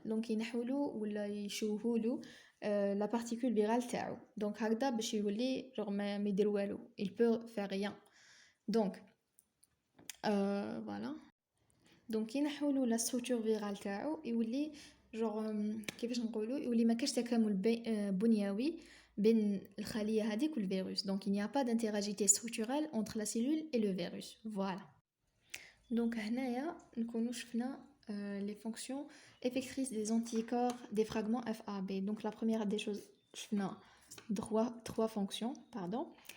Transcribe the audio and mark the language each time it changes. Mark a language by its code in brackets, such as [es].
[ar] donc ينحولوا ولا يشوهولو [fr] la particule virale [ar] تاعو. donc هكذا باش يولي genre ما يدير والو [fr] il peut faire rien. [ar] donc voilà donc ينحولوا [fr] la structure virale [ar] تاعو يولي genre كيفاش نقولوا يولي ما كاش تكامل بنيوي بين الخليه هذيك والفيروس. [fr] donc il n'y a pas d'interagité structurelle entre la cellule et le virus. voilà donc [ar] هنايا نكونوا شفنا [fr] les fonctions effectrices des anticorps des fragments FAB. donc la première des choses [ar] شفنا [fr] trois fonctions pardon.